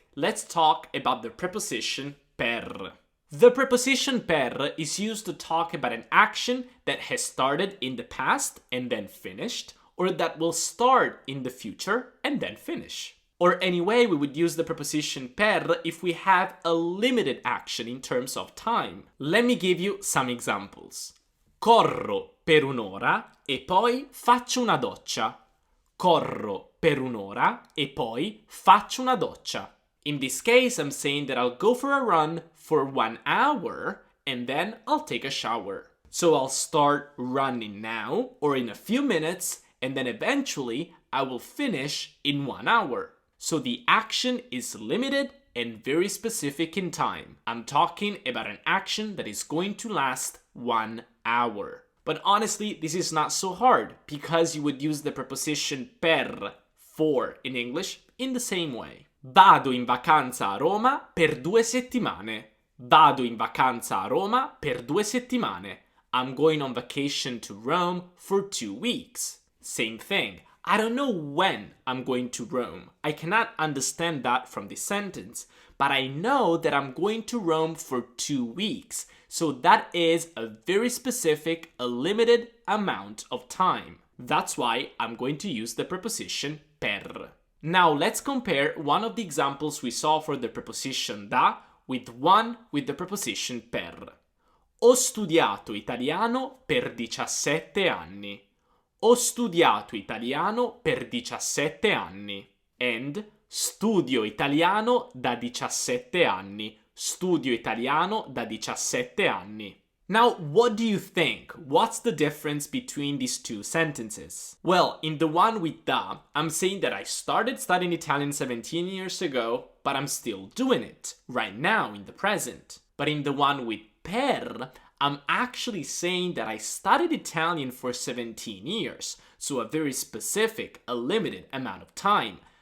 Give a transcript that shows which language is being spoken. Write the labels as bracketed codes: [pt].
[en] Let's talk about the preposition per. The preposition per is used to talk about an action that has started in the past and then finished, or that will start in the future and then finish. Or anyway, we would use the preposition per if we have a limited action in terms of time. Let me give you some examples. [it] Corro per un'ora e poi faccio una doccia. Corro per un'ora e poi faccio una doccia. [en] In this case, I'm saying that I'll go for a run for 1 hour and then I'll take a shower. So I'll start running now or in a few minutes, and then eventually I will finish in 1 hour. So the action is limited and very specific in time. I'm talking about an action that is going to last 1 hour. But honestly, this is not so hard because you would use the preposition per, for in English, in the same way. [it] Vado in vacanza a Roma per 2 settimane. Vado in vacanza a Roma per 2 settimane. [en] I'm going on vacation to Rome for 2 weeks. Same thing. I don't know when I'm going to Rome. I cannot understand that from this sentence, but I know that I'm going to Rome for 2 weeks. So that is a very specific, a limited amount of time. That's why I'm going to use the preposition per. Now let's compare one of the examples we saw for the preposition da with one with the preposition per. [it] Ho studiato italiano per 17 anni. Ho studiato italiano per 17 anni. And studio italiano da 17 anni. Studio italiano da 17 anni. [en] Now, what do you think? What's the difference between these two sentences? Well, in the one with da, I'm saying that I started studying Italian 17 years ago, but I'm still doing it right now in the present. But in the one with per, I'm actually saying that I studied Italian for 17 years, so a very specific, a limited amount of time.